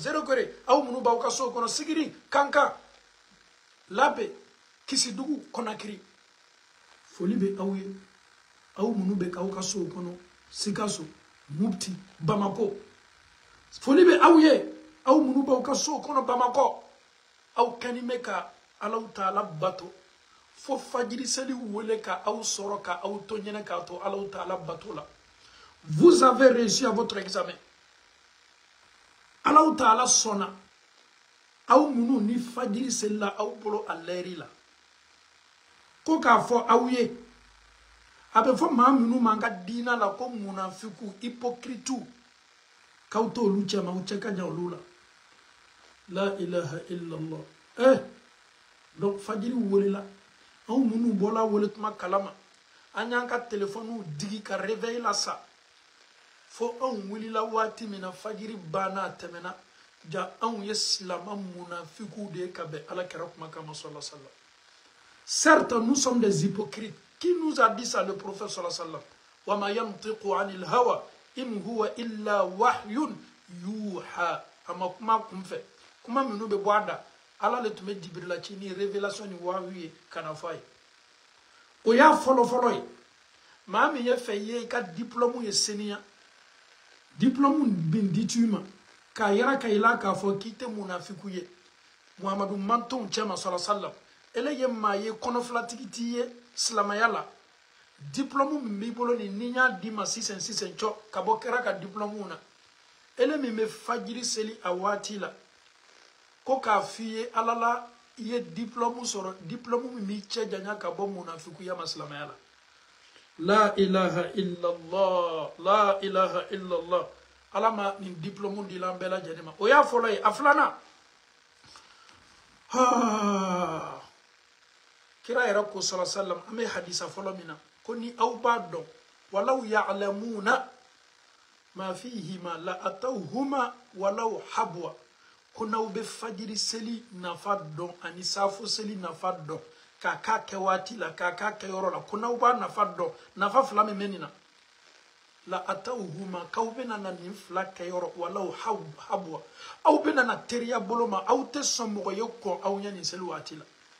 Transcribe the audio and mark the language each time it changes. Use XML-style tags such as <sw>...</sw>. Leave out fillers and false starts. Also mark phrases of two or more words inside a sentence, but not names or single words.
<bm>zerekore aw minnu b'aw ka sow kɔnɔ sigiri kanka labe kisidugu kɔnakiri foli bɛ aw ye aw minnu bɛ k'aw ka sow kɔnɔ sikaso mupti bamako foli bɛ aw ye aw minnu b'aw ka sow kɔnɔ bamakɔ aw kɛni bɛ ka Alaw Taala bato fo fajiri seli wele ka aw sɔrɔ ka aw to ɲɛnɛ k'a to Alaw Taala bato la.</bm> <fr>Vous avez réussi à votre examen.</fr> <bm>Alaw Taala sɔnna aw minnu ni fajiri selila aw bolo a lɛri la ko k'a fɔ aw ye a bɛ fɔ maa minnu man ka diina la ko munafiku hypocrite k'aw t'olu cɛ ma aw cɛ ka jan olu la.</bm> <ar>لا إله إلا الله.</ar> <bm>Donc fajiri welela anw minnu bɔla wele tuma kalama an y'an ka telefɔniw digi ka réveil la sa fo anw wulila waati min na fajiri banna a tɛmɛna ja anw ye silama munafiku de ye ka bɛn alakira kumakan ma</bm> <ar>صلى الله عليه وسلم.</ar> <fr>Certes, nous sommes des hypocrites. Qui nous a dit ça, le prophète</fr> <ar>صلى الله عليه وسلم? وما ينطق عن الهوى إن هو إلا وحي يوحى.</ar> <bm>Ama kuma kumfɛ kuma minnu bɛ bɔ a da ala le tun bɛ Jibrila ci ni révélation ni wahyu ye kana f'a ye. O y'a fɔlɔ ye maa min ye fɛ ye i ka diplôme ye seniya diplôme bin di tu ma k'a yira ka i la k'a fɔ k'i tɛ munafiku ye Muhamadu mantonw cɛ ma</bm> <ar>صلى الله عليه وسلم</ar> <bm>ele ye maa ye kɔnɔfilatigi t'i ye silamɛya la diplôme min b'i bolo ni y'a di ma sisan cɔ ka bɔ kɛra ka diplôme na ele min bɛ fajiri seli a waati la ko k'a f'i ye ala la i ye diplôme sɔrɔ diplôme min b'i cɛ janya ka bɔ munafikuya ma silamɛya la.</bm> <ar>لا إله إلا الله، لا إله إلا الله.</ar> <bm>Ala ma nin diplôme di la an bɛɛ lajɛlen ma. O y'a fɔlɔ ye. A filanan kira yɛrɛ ko</bm> <ar>صلى الله عليه وسلم</ar> <bm>an bɛ hadisa fɔlɔ min na ko ni aw b'a dɔn</bm> <ar>ولو يعلمون ما فيهما لأتوهما ولو حبوا</ar> <bm>ko n'aw bɛ fajiri seli nafa dɔn ani safo seli nafa dɔn k'a k'a kɛ waati la k'a k'a kɛ yɔrɔ la ko n'aw b'a nafa dɔn nafa fila min bɛ nin na</bm> <ar>لأتوهما</ar> <bm>k'aw bɛ na nin fila kɛ yɔrɔ</bm> <ar>ولو حبوا</ar> <bm>aw bɛ na teriya bolo ma aw tɛ sɔn mɔgɔ ye kɔn aw ɲɛ nin seli waati la.</bm>